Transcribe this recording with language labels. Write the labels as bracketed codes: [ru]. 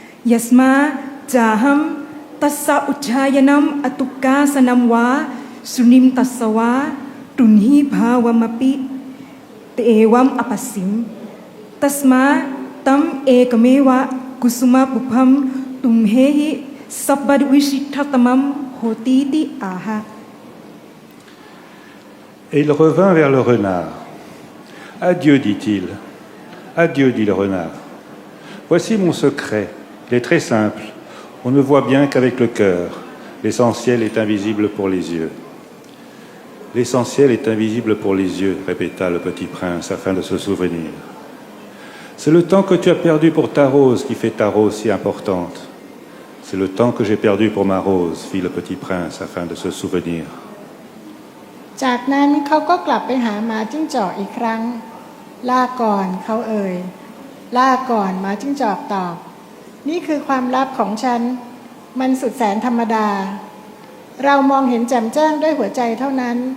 [pi] ยัสมาจาหัมตัสสะอุชายนัมอตุกาสนัมวาสุนิมตัสสวาตุนหิภาวมปิเตวัมอปัสสิมตัสมาตัมเอกเมวะกุสุมาปุพัมตุมเหหิสับบดวิชิตตมัมโหติติอาหะ [fr] Et il revint vers le renard. Adieu, dit-il. Adieu, dit le renard. Voici mon secret. Il est très simple. On ne voit bien qu'avec le cœur. L'essentiel est invisible pour les yeux. L'essentiel est invisible pour les yeux, répéta le petit prince afin de se souvenir. C'est le temps que tu as perdu pour ta rose qui fait ta rose si importante. C'est le temps que j'ai perdu pour ma rose, fit le petit prince afin de se souvenir. [th] จากนั้นเขาก็กลับไปหาหมาจิ้งจอกอีกครั้งลาก่อนเขาเอ่ยลาก่อนหมาจิ้งจอกตอบนี่คือความลับของฉันมันสุดแสนธรรมดาเรามองเห็นแจ่มแจ้งด้วยหัวใจเท่านั้น